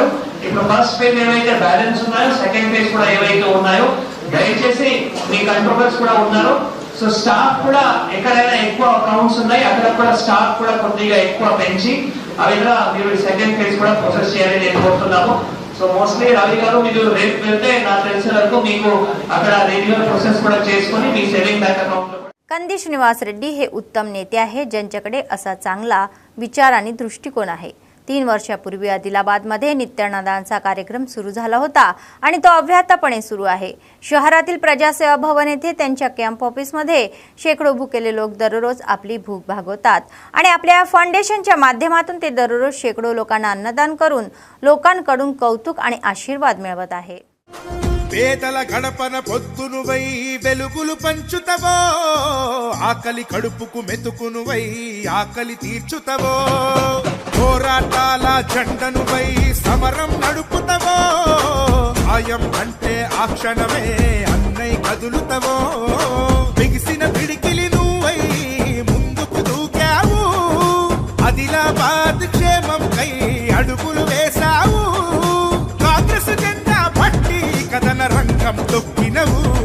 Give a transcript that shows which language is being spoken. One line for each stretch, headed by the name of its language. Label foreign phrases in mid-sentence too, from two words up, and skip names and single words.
Telugu: ఇప్పుడు
English: first phase
Telugu: ఏవైతే బ్యాలెన్స్ ఉన్నాయో
English: second phase
Telugu: కూడా ఏవైతే ఉన్నాయో దయచేసి మీ కంట్రోలర్స్ కూడా ఉన్నారు సో స్టాఫ్ కూడా ఎక్కడైనా ఎక్కువ అకౌంట్స్ ఉన్నాయి అక్కడ కూడా స్టాఫ్ కూడా కొద్దిగా ఎక్కువ పెంచి ఆ విధంగా మీరు
English: second phase
Telugu: కూడా ప్రాసెస్ చేయాలని నేను కోరుతున్నాము।
English: so mostly
Telugu: రవి గారు మీరు రేపు వెళ్తే నాకు తెలిసిన వరకు మీకు అక్కడ
English: renewal process
Telugu: కూడా చేసుకొని మీ
English: saving bank account
Telugu: లో
Marathi: कंदी श्रीनिवास रेड्डी हे उत्तम नेते आहेत ज्यांच्याकडे असा चांगला विचार आणि दृष्टिकोन आहे। 3 वर्षापूर्वी आदिलाबादमध्ये नित्य अन्नदानचा कार्यक्रम सुरू झाला होता आणि तो अव्याहतपणे सुरू आहे। शहरातील प्रजासेवा भवन येथे त्यांच्या कॅम्प ऑफिसमध्ये शेकडो भुकेले लोक दररोज आपली भूक भागवतात आणि आपल्या फाउंडेशनच्या माध्यमातून ते दररोज शेकडो लोकांना अन्नदान करून लोकांकडून कौतुक आणि आशीर्वाद मिळवत आहे।
Telugu: పేదల గడపన పొద్దునువై వెలుగులు పంచుతవో ఆకలి కడుపుకు మెతుకునువై ఆకలి తీర్చుతవో పోరాటాల జెండనువై సమరం నడుపుతవో ఆయం అంటే ఆ క్షణమే అన్నై కదులుతవో బిగిసిన పిడికిలి నువ్వై ముందుకు దూకావు ఆదిలాబాద్ క్షేమం కై అడుగులు వేశావు కాంగ్రెస్ జెండా పట్టి కథన రంగం తొక్కినవు